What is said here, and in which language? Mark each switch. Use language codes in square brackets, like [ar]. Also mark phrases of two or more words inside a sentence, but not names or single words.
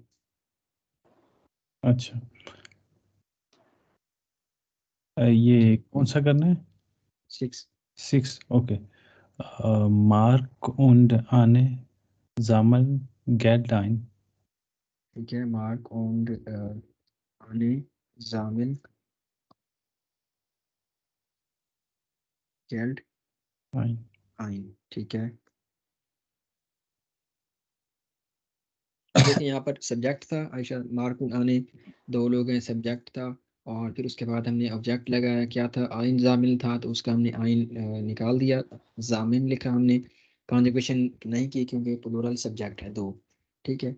[hi] अच्छा, ये कौन सा करना है? 6। 6, ओके। [de] Mark und Anne sammeln Geld ein. [hi] ठीक है, [de] मार्क und Anne sammeln Geld ein, [hi] ठीक है। देखिए यहाँ पर सब्जेक्ट था आयशा, मार्क und Anne 2 लोग हैं, सब्जेक्ट था, और फिर उसके बाद हमने ऑब्जेक्ट लगाया, क्या था, आइन जामिल था, तो उसका हमने आइन निकाल दिया, जामिन लिखा हमने, कॉन्जुगेशन नहीं की क्योंकि [en] plural subject [hi] है 2, ठीक है।